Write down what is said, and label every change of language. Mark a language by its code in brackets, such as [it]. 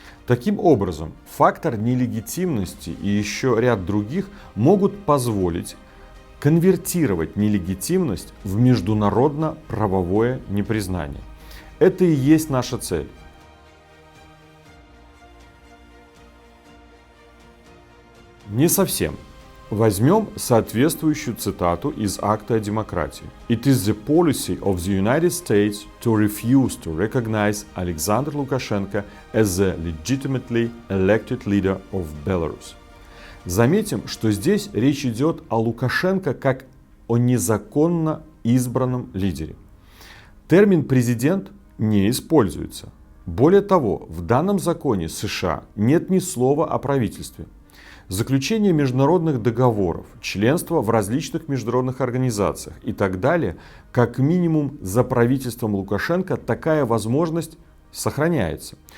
[ru] Таким образом, фактор нелегитимности и еще ряд других могут позволить конвертировать нелегитимность в международно-правовое непризнание. Это и есть наша цель. Не совсем. Возьмем соответствующую цитату из Акта о демократии. [en] It is the policy of the United States to refuse to recognize Alexander Lukashenko as the legitimately elected leader of Belarus. [ru] Заметим, что здесь речь идет о Лукашенко как о незаконно избранном лидере. Термин «президент» не используется. Более того, в данном законе США нет ни слова о правительстве. Заключение международных договоров, членство в различных международных организациях и так далее, как минимум за правительством Лукашенко такая возможность сохраняется.